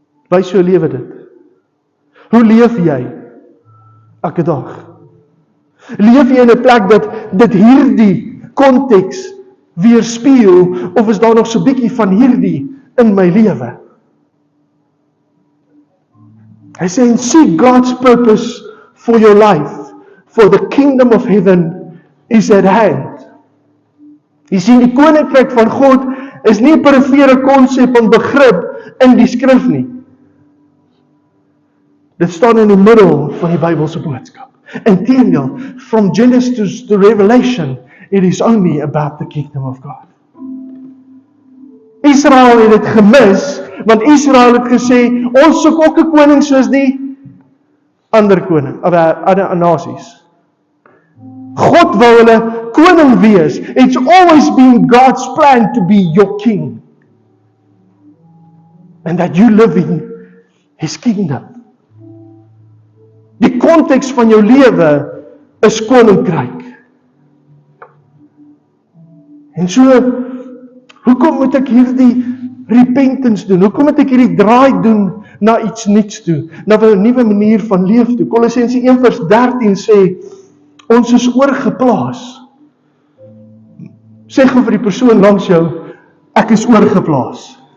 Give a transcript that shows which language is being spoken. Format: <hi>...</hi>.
<af>Wys so lewe dit. Hoe leef jy elke dag? Leef jy in 'n plek dat dit hierdie konteks weerspieël, of is daar nog so 'n bietjie van hierdie in my lewe? Hy sê,</af> <en>seek God's purpose for your life, for the kingdom of heaven is at hand.</en> <af>Jy sien, die koninkryk van God is nie 'n perifere konsep en begrip in die skrif nie. Dit staan in die middel van die Bybelse boodskap.</af> <en>Inteendeel, from Genesis to Revelation, it is only about the kingdom of God.</en> <af>Israel het dit gemis, want Israel het gesê, ons soek ook 'n koning soos die ander koning, ander nasies. God wou hulle koning wees.</af> <en>It's always been God's plan to be your king. And that you live in His kingdom.</en> <af>Die konteks van jou lewe is koninkryk. En so, hoekom moet ek hierdie repentance doen? Hoekom moet ek hierdie draai doen na iets nuuts toe? Na 'n nuwe manier van leef toe? Kolossense 1:13 sê, ons is oorgeplaas. Sê gou vir die persoon langs jou, ek is oorgeplaas.</af>